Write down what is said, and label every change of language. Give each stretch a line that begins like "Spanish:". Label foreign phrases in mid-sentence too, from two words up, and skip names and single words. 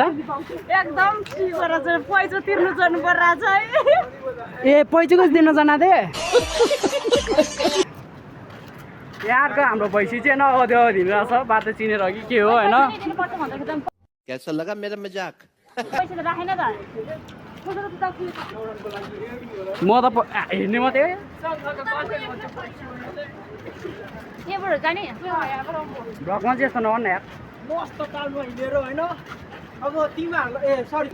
Nepali: एकदम पैसा तिर्नु जानु परिरहेछ है ए पैसाको दिन जाना थिएँ यहाँको हाम्रो भैँसी चाहिँ नअद्यो हिँडिरहेछ बाटो चिनेर कि के हो होइन
Hindi: कैसा लगा मेरा मजाक
Nepali: पैसा त राखेन त म त हिँड्ने मात्रै केबाट जाने भ्लगमा चाहिँ यस्तो नभन्न यार मस्त तालमा हिँडेर होइन अब तिमीहरूलाई ए सरी